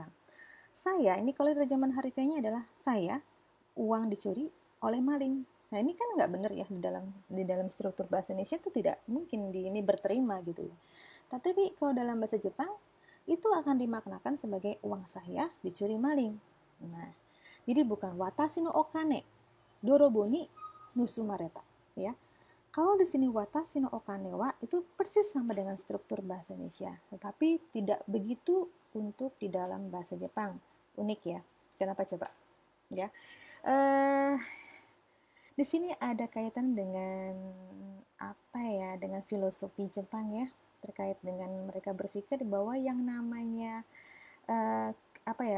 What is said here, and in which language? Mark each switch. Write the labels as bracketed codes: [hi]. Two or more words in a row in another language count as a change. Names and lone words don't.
[id] Saya, ini kalau terjemahan harfiahnya adalah saya, uang dicuri oleh maling. Nah, ini kan nggak benar ya di dalam struktur bahasa Indonesia itu tidak mungkin ini berterima gitu ya. Tapi kalau dalam bahasa Jepang itu akan dimaknakan sebagai uang saya dicuri maling. Nah, jadi bukan [ja] 私 の お金 泥棒 に 盗まれた, [id] ya. Kalau di sini [ja] 私 の お金 は [id] itu persis sama dengan struktur bahasa Indonesia, tetapi tidak begitu untuk di dalam bahasa Jepang. Unik ya. Kenapa coba? Ya. Di sini ada kaitan dengan apa ya? Dengan filosofi Jepang ya, terkait dengan mereka berpikir bahwa yang namanya apa ya?